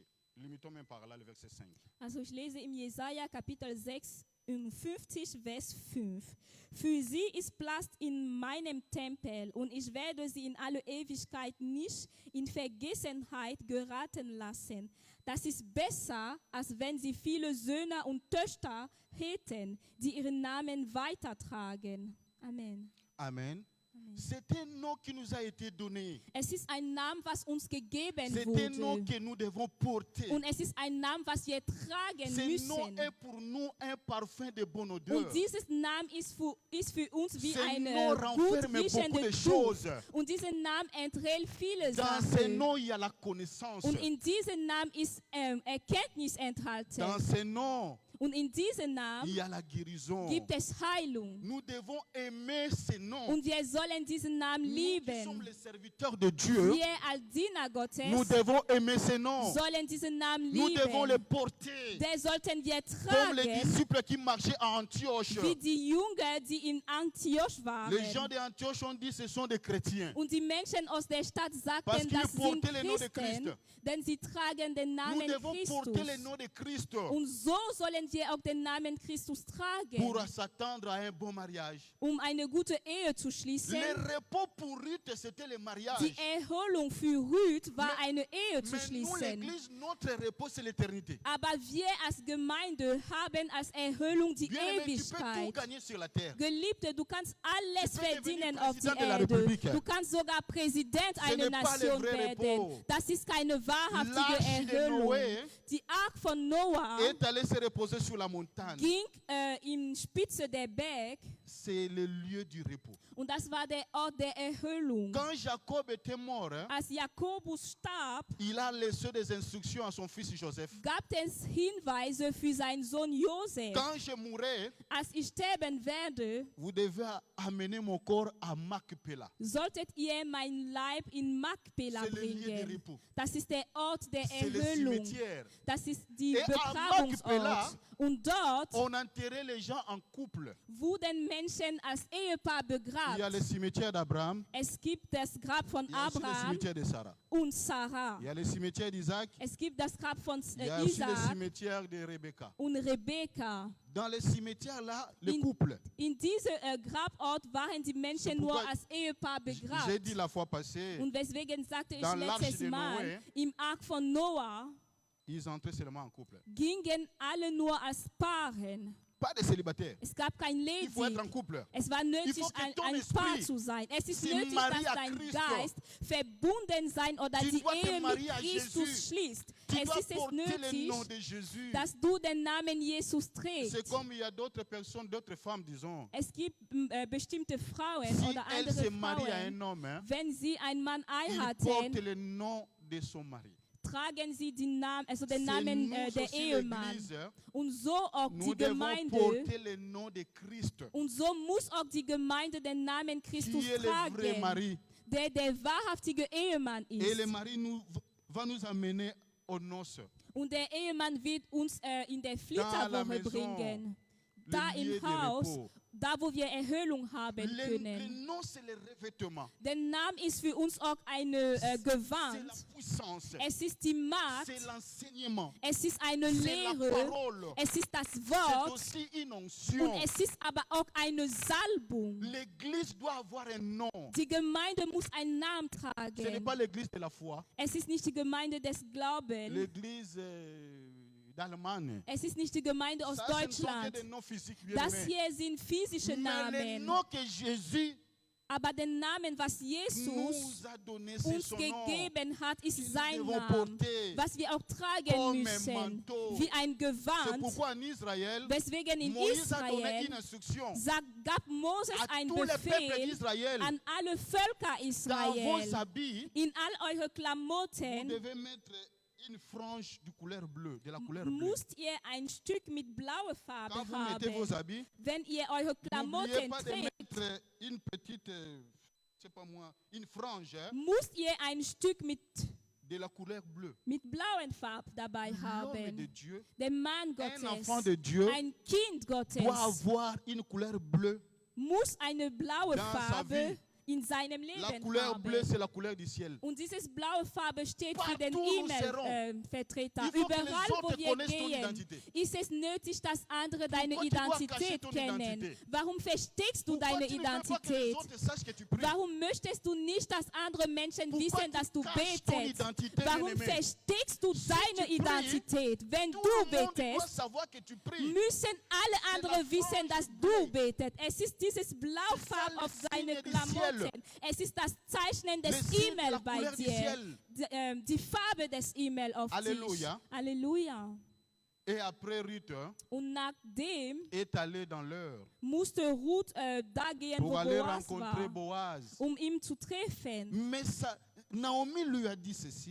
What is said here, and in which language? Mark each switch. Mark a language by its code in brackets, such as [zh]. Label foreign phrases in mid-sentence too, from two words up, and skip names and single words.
[fr] Limitons même par là le verset 5. [de] Also ich lese im Jesaja Kapitel 56, Vers 5. Für sie ist Platz in meinem Tempel und ich werde sie in alle Ewigkeit nicht in Vergessenheit geraten lassen. Das ist besser, als wenn sie viele Söhne und Töchter hätten, die ihren Namen weitertragen. Amen. Amen. Amen. [fr] C'est un nom qui nous a été donné. [de] Es ist ein Name, was uns gegeben [fr] C'est un nom [de] wurde. [fr] que nous devons porter. [de] Und es ist ein Name, was wir tragen [fr] Ce nom [de] müssen. [fr] est pour nous un parfum de bonne odeur. [de] Und dieses Name ist für uns wie [fr] Ce [de] ein [fr] nom [de] gut [fr] renferme beaucoup [de] riechender [fr] de [de] Duft. [fr] choses. [de] Und dieser Name enthält viele [fr] Dans ce [de] Sachen. [fr] nom, il y a la connaissance. [de] Und in diesem Namen ist Erkenntnis enthalten. [fr] Dans ce nom, [de] Und in diesem [fr] il [de] Namen [fr] y a la guérison. [de] gibt es Heilung. [fr] Nous devons aimer ce nom. [de] Und wir sollen diesen Namen [fr] Nous qui sommes [de] lieben. [fr] les serviteurs de Dieu, [de] Wir als Diener [fr] nous [de] Gottes [fr] devons aimer ce nom. [de] sollen diesen Namen [fr] Nous devons le [de] lieben. [fr] porter. [de] Den sollten wir [fr] Comme les [de] tragen, [fr] disciples qui marchaient à Antioche. [de] wie die Jünger, die in Antioch [fr] Les gens [de] waren. [fr] d'Antioche ont dit ce sont des chrétiens. [de] Und die Menschen aus der Stadt [fr] Parce [de] sagten, [fr] qu'ils [de] das sind [fr] portaient le nom de [de] Christen, [fr] Christ. [de] denn sie tragen den [fr] Nous [de] Namen [fr] devons porter le [de] Christus. [fr] nom de Christ [de] Und so sollen wir auch den Namen Christus tragen, [fr] pour s'attendre à un bon mariage. [de] eine gute Ehe zu schließen. [fr] Le repos pour Ruth, c'était le mariage. [de] Die Erholung für Ruth war eine Ehe zu [fr] Mais nous, [de] schließen. [fr] l'Église, notre repos, c'est l'éternité. [de] Aber wir als Gemeinde haben als Erholung die [fr] Bien-aimé, tu peux tout [de] Ewigkeit. [fr] gagner sur la terre. [de] Geliebte, du kannst alles [fr] Du peux [de] verdienen [fr] devenir [de] auf die [fr] Präsident de la [de] Erde. [fr] République. [de] Du kannst sogar Präsident [fr] Ce [de] einer [fr] n'est pas le [de] Nation [fr] vrai [de] werden. [fr] repos. [de] Das ist keine wahrhaftige [fr] L'arche de [de] Erholung. [fr] Noé [de] Die Ark von Noah [fr] est allée se reposer sur la montagne. [de] ging in Spitze der Berg [fr] C'est le lieu du repos. [de] und das war der Ort der Erholung. [fr] Quand Jacob était mort, [de] Als Jakobus starb, [fr] il a laissé des instructions à son fils Joseph. [de] gab es Hinweise für seinen Sohn Josef. [fr] Quand je mourrai, [de] Als ich sterben werde, [fr] vous devez amener mon corps à Macpéla. [de] solltet ihr mein Leib in Makpela [fr] C'est le lieu de [de] bringen. [fr] repos. [de] Das ist der Ort der [fr] C'est le [de] Erhöhlung. [fr] cimetière. [de] Das ist die [fr] Et à Makpela, [de] Begrabungsort. Und dort [fr] On enterrait les gens en couple. [de] wurden Menschen als Ehepaar [fr] Il y a [de] begraben. [fr] le cimetière d'Abraham, [de] Es gibt das Grab von [fr] il y a aussi le [de] Abraham [fr] cimetière de Sarah. [de] und Sarah. [fr] Il y a le cimetière d'Isaac, [de] Es gibt das Grab von [fr] il y a aussi le [de] Isaac [fr] cimetière de Rebecca. [de] und Rebekka. [fr] Dans les cimetières là, le [de] In- [fr] couple. [de] In diesem Grabort waren die Menschen nur [fr] pourquoi [de] als Ehepaar [fr] J'ai [de] begraben. [fr] dit la fois passée, [de] Und weswegen sagte ich [fr] Dans l'Arche [de] letztes [fr] de [de] Mal, [fr] Noé, [de] im Ark von Noah [fr] ils entraient seulement en couple. [de] gingen alle nur als Paaren. [fr] Pas des célibataires. [de] Es gab kein [fr] Il faut être en [de] Lady. [fr] couple. [de] Es war nötig, [fr] faut que ton [de] ein [fr] esprit [de] Paar zu sein. Es ist [fr] se [de] nötig, [fr] marie [de] dass [fr] à [de] dein [fr] Christo. [de] Geist verbunden sein oder [fr] Tu [de] die [fr] dois te [de] Ehe [fr] marier à [de] mit Christus [fr] Jésus. [de] schließt. [fr] Tu [de] Es [fr] dois [de] ist es [fr] porter le [de] nötig, [fr] nom de Jésus. [de] dass du den Namen Jesus trägst. [fr] C'est comme il y a d'autres personnes, d'autres femmes, disons. [de] Es gibt bestimmte Frauen [fr] Si [de] oder [fr] elle se [de] andere [fr] marie à un [de] Frauen, [fr] homme, hein, [de] wenn sie einen Mann [fr] il porte [de] heiraten, [fr] le nom de son mari. [de] tragen sie den [fr] C'est [de] Namen [fr] nous [de] der [fr] aussi, [de] Ehemann. [fr] l'Église, [de] Und so auch [fr] nous [de] die [fr] devons [de] Gemeinde. [fr] porter le nom de Christ, [de] Und so muss auch die Gemeinde den Namen Christus [fr] qui est le vrai [de] tragen, [fr] mari. [de] der wahrhaftige Ehemann [fr] Et le [de] ist. [fr] mari va nous amener aux noces. [de] Und der Ehemann wird uns in der Flitterwoche [fr] maison, [de] bringen. [fr] Le [de] Da [fr] lieu [de] im [fr] de [de] Haus, [fr] repos. [de] da wo wir Erhöhlung haben [fr] Le [de] können. [fr] nom, c'est le revêtement. [de] Der Name ist für uns auch eine [fr] C'est la [de] Gewand. [fr] puissance. [de] Es ist die Macht. [fr] C'est l'enseignement. [de] Es ist eine [fr] C'est la [de] Lehre. [fr] parole. [de] Es ist das [fr] C'est [de] Wort. [fr] aussi une [de] Und [fr] onction. [de] es ist aber auch eine Salbung. [fr] L'église doit avoir un nom. [de] Die Gemeinde muss einen Namen [fr] Ce n'est [de] tragen. [fr] pas l'église de la foi. [de] Es ist nicht die Gemeinde des Glaubens. [fr] L'église d'Allemagne. [de] Es ist nicht die Gemeinde aus [fr] Ça, ce ne sont que [de] Deutschland. [fr] des noms physiques, bien [de] Das [fr] aimés. [de] hier sind physische [fr] Mais le [de] Namen. [fr] nom que Jésus [de] Aber der Name, was Jesus [fr] nous a donné, c'est [de] uns [fr] son nom. [de] gegeben hat, ist [fr] Nous [de] sein [fr] devons [de] Name. [fr] porter [de] Was wir auch tragen [fr] comme un [de] müssen. [fr] manteau. [de] Wie ein [fr] C'est [de] Gewand. [fr] pourquoi en Israël, [de] Weswegen in [fr] Moïse a donné [de] Israel [fr] une instruction [de] gab Moses [fr] à [de] einen [fr] tous les peuples [de] Befehl [fr] d'Israël. [de] an alle Völker [fr] Dans vos [de] Israel. [fr] habits, [de] In all eure [fr] vous [de] Klamotten [fr] devez mettre une frange de couleur bleue, de la couleur bleue. [de] müsst ihr ein Stück mit blauer Farbe [fr] Quand vous mettez vos [de] haben. [fr] habits, [de] Wenn ihr eure [fr] n'oubliez [de] Klamotten [fr] pas de [de] trägt, [fr] mettre une petite, je sais pas moi, une frange hein, [de] müsst ihr ein Stück [fr] de la couleur bleue. [de] mit blauen Farb dabei [fr] L'homme de [de] haben. [fr] Dieu, [de] Der Mann [fr] un [de] Gottes, [fr] enfant de Dieu, [de] ein Kind Gottes, [fr] doit avoir une couleur bleue. [de] muss eine blaue [fr] Dans sa [de] Farbe [fr] vie. [de] in seinem [fr] La [de] Leben [fr] couleur bleue, [de] haben. [fr] c'est la couleur du ciel. [de] Und dieses blaue Farbe steht für den [fr] Partout nous serons. [de] E-Mail-Vertreter. [fr] Il faut que les [de] Überall, wo [fr] autres [de] wir [fr] connaissent ton [de] gehen, [fr] identité. [de] ist es nötig, dass andere deine [fr] Pourquoi tu dois cacher [de] Identität [fr] ton [de] kennen. [fr] identité? [de] Warum versteckst du [fr] Pourquoi [de] deine [fr] tu ne veux pas que les [de] Identität? [fr] autres sachent que tu pries? [de] Warum möchtest du nicht, dass andere Menschen [fr] Pourquoi [de] wissen, [fr] tu [de] dass du [fr] caches ton [de] betest? [fr] identité, [de] Warum [fr] bien-aimé? [de] versteckst du [fr] Si [de] deine [fr] tu pries, [de] Identität? Wenn [fr] Tout [de] du [fr] le monde doit [de] betest, [fr] savoir que tu pries. [de] müssen alle [fr] la [de] anderen wissen, [fr] frange [de] dass [fr] bleue. [de] du betest. Es ist dieses Blaufarb [fr] le [de] auf seine [fr] signe du ciel. [de] Zeichen. Es ist das Zeichnen [fr] Le [de] des [fr] signe de la [de] E-Mail bei [fr] couleur du [de] dir. [fr] ciel. [de] Die Farbe des E-Mail auf [fr] Alléluia. [de] dich. Halleluja. [fr] Et après, Ruth [de] Und nachdem [fr] est allée dans l'heure [de] musste Ruth da gehen, wo [fr] pour aller [de] Boas [fr] rencontrer [de] war, [fr] Boaz. [de] ihn zu treffen. [fr] Mais Naomi lui a dit ceci.